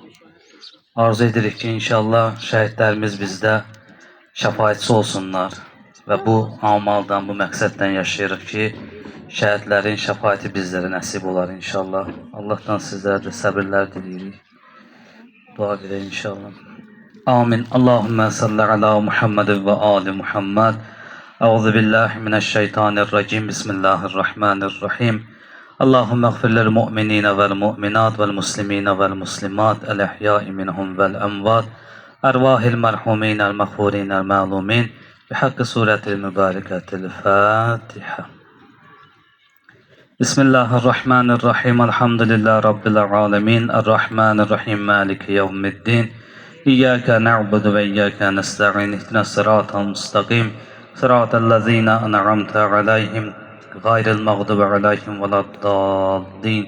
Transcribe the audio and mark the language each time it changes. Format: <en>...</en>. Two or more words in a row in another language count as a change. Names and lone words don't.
<az>Arzu edirik ki, inşallah şəhidlərimiz bizdə şəfaətçi olsunlar. və bu amaldan, bu məqsəddən yaşayırıq ki, şəhidlərin şəfaəti bizlərə nəsib olar inşallah. Allahdan sizlərə də səbirlər diləyirik. Dua edək inşallah. Amin.</az> <ar>اللهم صل على محمد وآل محمد. أعوذ بالله من الشيطان الرجيم. بسم الله الرحمن الرحيم. اللهم اغفر للمؤمنين والمؤمنات والمسلمين والمسلمات الأحياء منهم والأموات. أرواح المرحومين المغفورين المعلومين. بحق سورة المباركة الفاتحة. بسم الله الرحمن الرحيم. الحمد لله رب العالمين. الرحمن الرحيم مالك يوم الدين. إياك نعبد وإياك نستعين اهدنا الصراط المستقيم. صراط الذين أنعمت عليهم غير المغضوب عليهم ولا الضالين.</ar>